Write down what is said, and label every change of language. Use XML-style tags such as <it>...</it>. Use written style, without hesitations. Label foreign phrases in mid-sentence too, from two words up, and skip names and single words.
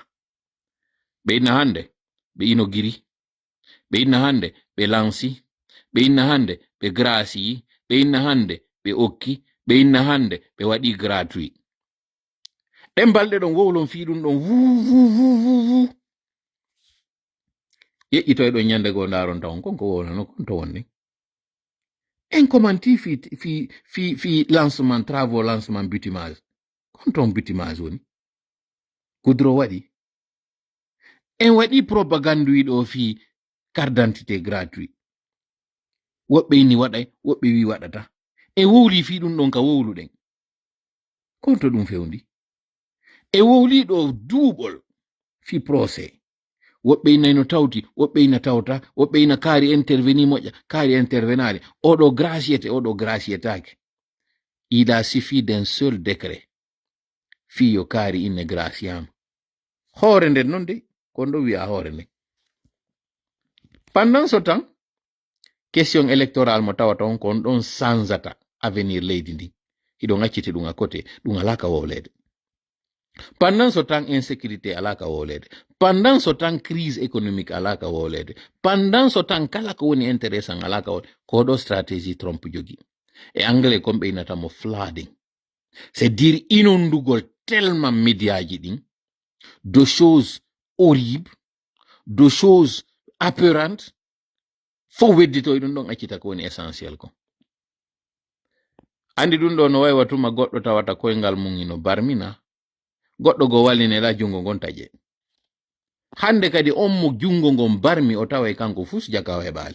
<ff>Ɓe inna hande ɓe inogiri, ɓe inna hande ɓe lansi, ɓe inna hande ɓe grasi, ɓe inna hande ɓe okki, ɓe inna hande ɓe waɗi gratuit. Ɗen balɗe ɗon wowlon fi ɗum ɗon vu. Yeƴƴito e ɗon ñande go ndaron tawon konko wowlano kon to wonni. En commenti fi</ff> <fr>lancement travaux, lancement bitumage.</fr> <ff>Kon ton bitumage woni. Goudron waɗi. En waɗi propagande wiɗo fi</ff> <fr>carte d'identité gratuit.</fr> <ff>Woɓɓe inni waɗay, woɓɓe wi waɗata. E wowli fi ɗum ɗon ka wowluɗen. Kon to ɗum fewndi. E wowli ɗo duuɓol fi procès. Woɓɓe inna no tawti, woɓɓe inna tawta, woɓɓe inna kaari interveni moƴƴa, kaari intervenari. Oɗo graciété, oɗo graciétake.</ff> <fr>Il a suffi d'un seul décret.</fr> <ff>Fiyo kaari inne graciam. Hoore nden non de, kon ɗo wi'a hoore nden.</ff> <fr>Pendant ce temps, question électorale</fr> <ff>mo tawata on kon ɗon sansata avenir leydi ndi. Hiɗo ŋacciti ɗum</ff> <fr>à côté,</fr> <ff>ɗum alaka wowlede.</ff> <fr>Pendant ce temps, insécurité</fr> <ff>alaka wolede.</ff> <fr>Pendant ce temps, crise économique</fr> <ff>alaka wolede.</ff> <fr>Pendant ce temps,</fr> <ff>kala ko woni intéressant alaka wolede. Kodo stratégie Trump jogi. E anglais comme be inatamo flooding.</ff> <fr>C'est dire</fr> <ff>inondugol tellement médiaji ɗin</ff> <fr>de choses horribles, de choses apeurantes,</fr> <ff>fo weddito ɗum ɗon accita ko woni essentiel ko. Andi ɗum ɗo no wayi watuma goɗɗo tawata koyngal mum ino barmina, goɗɗo go wallinela jungo ngon taƴe. Hande kadi on mo jungo ngon barmi o taway kanko fus jaka o heɓali.</ff>